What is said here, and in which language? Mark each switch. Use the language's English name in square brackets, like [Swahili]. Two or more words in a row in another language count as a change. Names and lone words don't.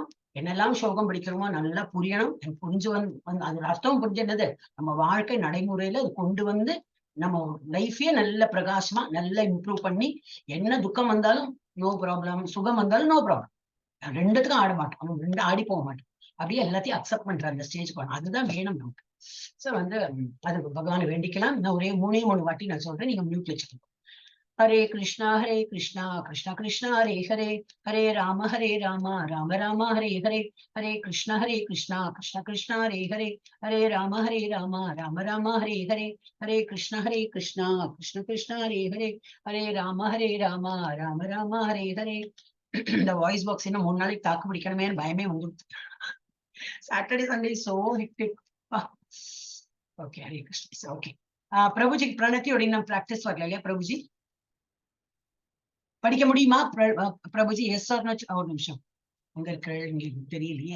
[Tamil] என்னெல்லாம் ஸ்லோகம் படிக்கிறோமோ நல்லா புரியணும். புரிஞ்சு வந்து அதோட அர்த்தம் புரிஞ்சு என்னது நம்ம வாழ்க்கை நடைமுறையில அது கொண்டு வந்து நம்ம லைஃபையே நல்ல பிரகாசமா நல்லா இம்ப்ரூவ் பண்ணி, என்ன துக்கம் வந்தாலும் [English] no problem, [Tamil] சுகம் வந்தாலும் [English] no problem, [Tamil] ரெண்டுத்துக்கும் ஆட மாட்டோம், ரெண்டு ஆடி போக மாட்டோம். அப்படியே எல்லாத்தையும் அக்செப்ட் பண்ற அந்த ஸ்டேஜ் போகணும். அதுதான் வேணும் நமக்கு. சோ வந்து அது பகவானை வேண்டிக்கலாம். நான் ஒரே 3 வாட்டி நான் சொல்றேன், நீங்க மியூட்ல வச்சுக்கணும். [Sanskrit] हरे कृष्णा कृष्णा कृष्णा हरे हरे, हरे राम राम राम हरे हरे, हरे कृष्णा कृष्णा कृष्णा हरे हरे, हरे राम राम राम हरे हरे, हरे कृष्णा कृष्णा कृष्णा हरे हरे, हरे राम राम राम हरे हरे. [Tamil] இந்த [English] voice box [Tamil] இன்னும் 3 நாளைக்கு தாக்கு பிடிக்கணுமே பயமே வந்துடுது. [English] Saturday Sunday so hectic. okay, [Sanskrit] हरे कृष्णा. [Tamil] ஓகே, பிரபுஜி பிரணத்தியோட இன்னும் பிராக்டிஸ் வரல இல்லையா? பிரபுஜி படிக்க முடியுமா? பிரபுஜி [English] yes or no? [Tamil] ஒரு நிமிஷம், உங்களுக்கு தெரியலையே.